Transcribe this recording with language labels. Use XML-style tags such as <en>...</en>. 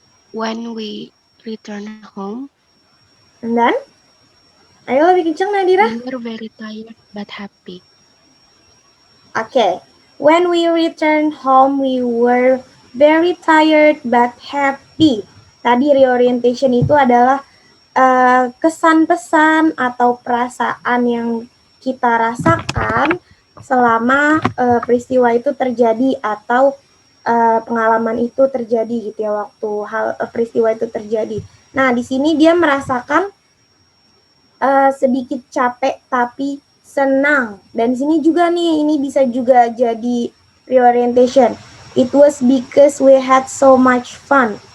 <en>When we returned home, And then?</en> <id>Ayo lebih kencang Nadira.</id> <en>we were very tired but happy. Okay. When we returned home, we were very tired but happy.</en> <id>Tadi reorientation itu adalah kesan-pesan atau perasaan yang kita rasakan selama peristiwa itu terjadi atau pengalaman itu terjadi gitu ya, waktu peristiwa itu terjadi. Nah, di sini dia merasakan sedikit capek tapi senang. Dan di sini juga nih, ini bisa juga jadi reorientation.</id> <en>It was because we had so much fun.</en>